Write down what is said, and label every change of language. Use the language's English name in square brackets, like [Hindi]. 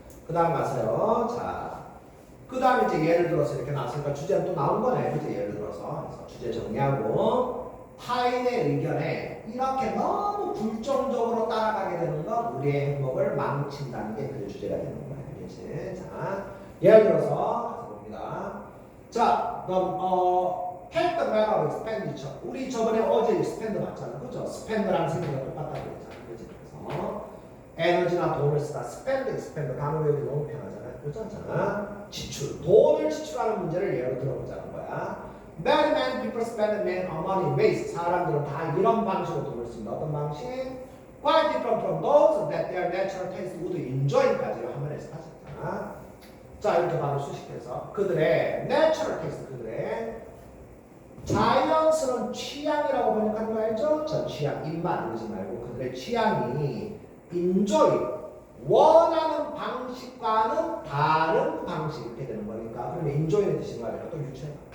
[Korean] 그 다음 가세요. 자, 그 다음에 이제 예를 들어서 이렇게 나왔으니까 주제는 또 나온 거네. 그치? 예를 들어서. 그래서 주제 정리하고 타인의 의견에 이렇게 너무 불정적으로 따라가게 되는 건 우리의 행복을 망친다는 게 그 주제가 되는 거예요. 알겠지? 자, 예를 들어서 가서 봅니다. [English] 자, 그럼 take the matter of expenditure. [Korean] 우리 저번에 어제 expend 봤잖아. 그죠? spend랑 생각이 똑같다고 했잖아. 그치? 그래서 에너지나 돈을 쓰다 spend, expend 단어 외우기 너무 편하잖아요. 그죠? 자, 지출. 돈을 지출하는 문제를 예로 들어보자는 거야. [English] Many people spend money waste. [Korean] 사람들은 다 이런 방식으로 돈을 씁니다. 어떤 방식? [English] Quite different from those that their natural taste would enjoy까지 [Korean] 한번 해서 하셨잖아. 자, 이렇게 바로 수식해서 그들의 natural taste, 그들의 자연스러운 취향이라고 번역하는 거 알죠? 저 취향, 입맛 이러지 말고 그들의 취향이 enjoy, 원하는 방식과는 다른 방식 이렇게 되는 거니까 그러면 enjoy는 뜻이 말이야. 또 유추해.